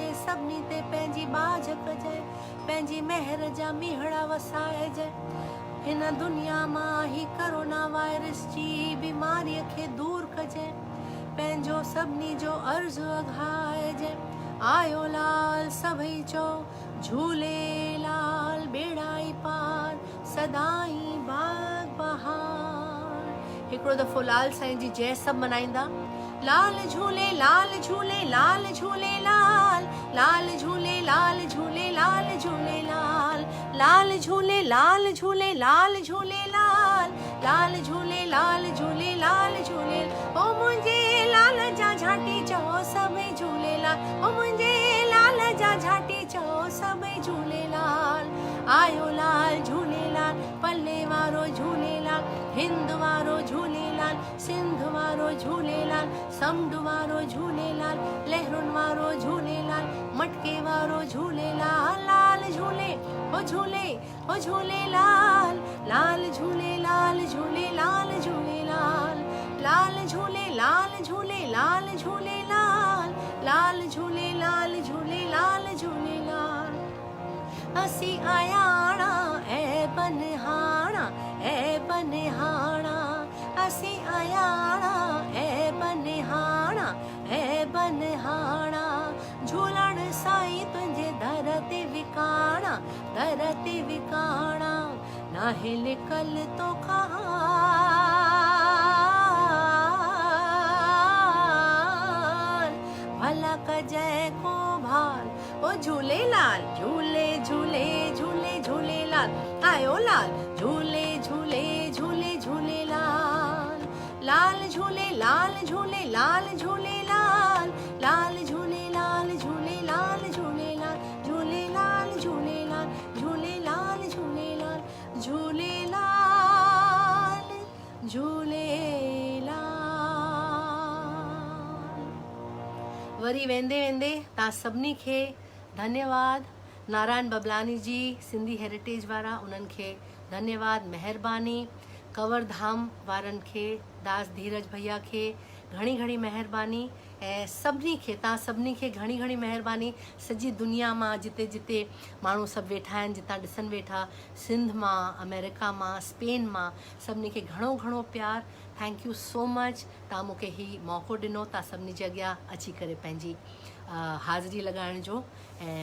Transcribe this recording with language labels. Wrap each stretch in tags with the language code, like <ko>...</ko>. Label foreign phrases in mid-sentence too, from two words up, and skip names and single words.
<sd>सभिनी ते पंहिंजी बाझ कजे पंहिंजी महर जा मीहड़ा वसाइजे हिन दुनिया मां ही कोरोना वायरस जी बीमारीअ खे दूर कजे पंहिंजो सभिनी जो अर्ज़ु अघाइजे आयो लाल सभई चओ झूलेलाल बेड़ाई पार सदाई बाग बहार हिकिड़ो दफ़ो लाल साईं जी जय सभु मनाईंदा लाल झूले लाल झूले लाल झूले लाल लाल झूले लाल झूले लाल झूले लाल लाल झूले लाल झूले लाल झूले लाल लाल झूले लाल झूले लाल झूले ओ मुंहिंजे लाल जा झांटी चओ सभई झूलेलाल ओ मुंहिंजे लाल जा झांटी चओ सभई झूलेलाल आयो लाल झूलेलाल पल्ले वारो झूलेलाल हिंद वारो झूलेलाल सिंध वारो झूलेलाल समुंड वारो झूलेलाल लहरुनि वारो झूलेलाल मटके वारो झूलेलाल लाल झूले ओ झूलेलाल लाल झूलेलाल झूलेलाल झूलेलाल लाल झूलेलाल झूलेलाल झूलेलाल लाल झूलेलाल झूलेलाल झूलेलाल असी आयाणा ए बनहाणा असी आयाणा ए बनहाणा झूलण साईं तुंहिंजे दर ते विकाणा नाहे लिकल तो खान भला कजै को भाल ओ झूलेलाल झूले झूले झूले झूलेलाल आयो लाल झूले झूले झूले झूलेलाल लाल झूले लाल झूले लाल झूलेलाल लाल झूले लाल झूले लाल झूलेलाल झूलेलाल झूलेलाल झूलेलाल झूलेलाल झूलेलाल झूलेलाल वरी वेंदे वेंदे तव्हां सभिनी खे धन्यवाद नारायण बबलानी जी सिंधी हेरिटेज वारा उन्हनि खे धन्यवाद महिरबानी कंवर धाम वारनि खे दास धीरज भैया खे घणी घणी महिरबानी ऐं सभिनी खे तव्हां सभिनी खे घणी घणी महिरबानी सॼी दुनिया मां जिते जिते माण्हू सभु वेठा आहिनि जितां ॾिसनि वेठा सिंध मां अमेरिका मां स्पेन मां सभिनी खे घणो घणो प्यार</sd> <en>thank you so much</en> <sd>तव्हां मूंखे हीउ मौक़ो ॾिनो तव्हां सभिनी जे अॻियां अची करे पंहिंजी हाज़िरी लॻाइण जो ऐं</sd>